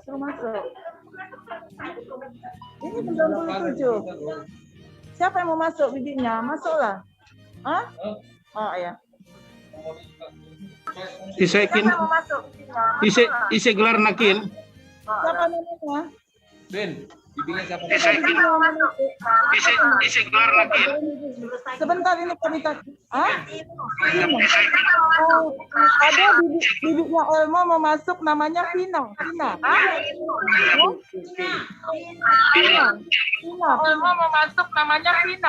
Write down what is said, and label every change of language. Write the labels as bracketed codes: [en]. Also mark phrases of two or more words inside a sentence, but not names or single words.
[id] Suruh masuk. Ini 97. Siapa yang mau masuk bibinya? Masuklah. Hah? Oh ya. [btx] Isekin, [id] Siapa yang mau masuk bibinya? [btx] ise gelar nakin. [id] Siapa namanya? Ben, bibinya siapa? [btx] Isekin, ise gelar nakin. [id] Sebentar ini kami tanya. Hah? Oh, ada bibinya Elmo mau masuk namanya Vina. Vina. Vina. Elmo mau masuk namanya Vina.